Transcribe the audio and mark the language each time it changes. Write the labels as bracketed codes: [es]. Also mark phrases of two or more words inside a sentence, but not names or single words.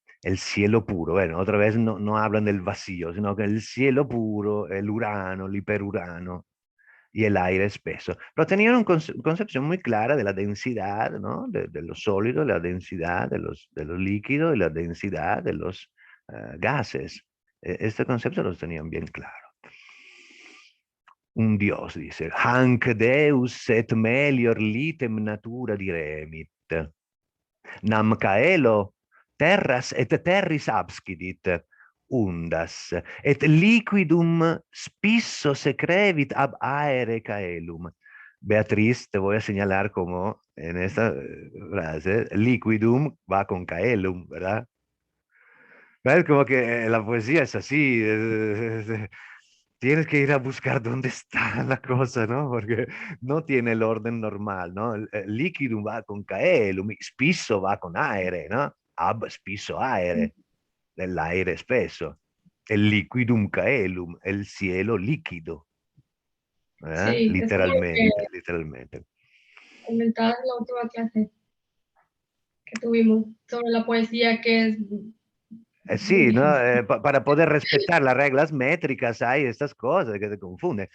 [es] El cielo puro, bueno, otra vez no hablan del vacío, sino que el cielo puro, el Urano, el hiperurano y el aire espeso. Pero tenían una concepción muy clara de la densidad, ¿no? De lo sólido, la densidad de los líquidos y la densidad de los gases. Este concepto los tenían bien claro. Un dios, dice, [la] hanc deus et melior litem natura diremit. Nam caelo terras et terris abscidit, undas, et liquidum spisso secrevit ab aere caelum. [es] Beatriz, te voy a señalar como en esta frase, liquidum va con caelum, ¿verdad? ¿Ves? Como que la poesía es así, tienes que ir a buscar dónde está la cosa, ¿no? Porque no tiene el orden normal, ¿no? El liquidum va con caelum, spisso va con aere, ¿no? [la] Ab spisso aere. [es] el aire espeso, el [la] liquidum caelum, [es] el cielo líquido. Sí, eso es lo Literalmente, que literalmente. comentabas en la última clase que tuvimos sobre la poesía, que es muy Sí, ¿no? difícil. Para poder respetar las reglas métricas hay estas cosas que te confunden.